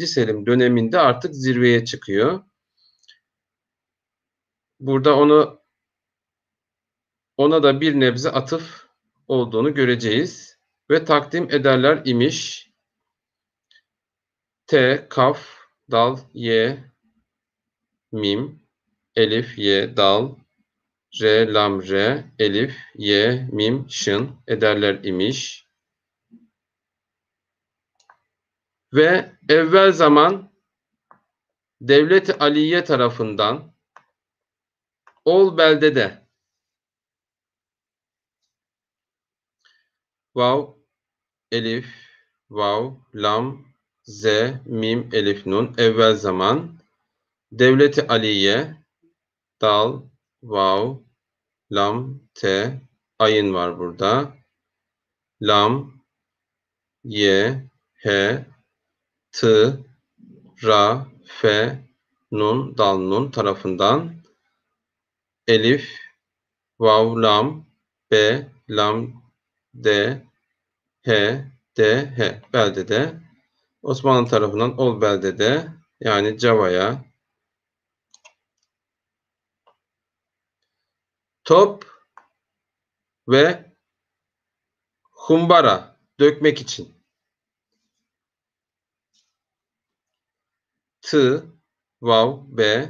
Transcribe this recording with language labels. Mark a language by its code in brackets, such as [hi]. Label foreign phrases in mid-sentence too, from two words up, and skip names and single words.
[tr] Selim döneminde artık zirveye çıkıyor. Burada ona da bir nebze atıf olduğunu göreceğiz. Ve takdim ederler imiş. T, kaf, dal, y, mim, elif, y, dal, re, lam, re, elif, y, mim, şın ederler imiş. Ve evvel zaman Devlet-i Aliye tarafından ol beldede vav, elif, vav, lam, z, mim, elif, nun evvel zaman Devlet-i Aliye dal, vav, lam, t, ayın var burada. Lam, y, h, t, ra, fe, nun, dal, nun tarafından elif, vav, lam, b, lam, d, h, d, h beldede Osmanlı tarafından ol beldede yani Cava'ya top ve humbara dökmek için t, vav, b,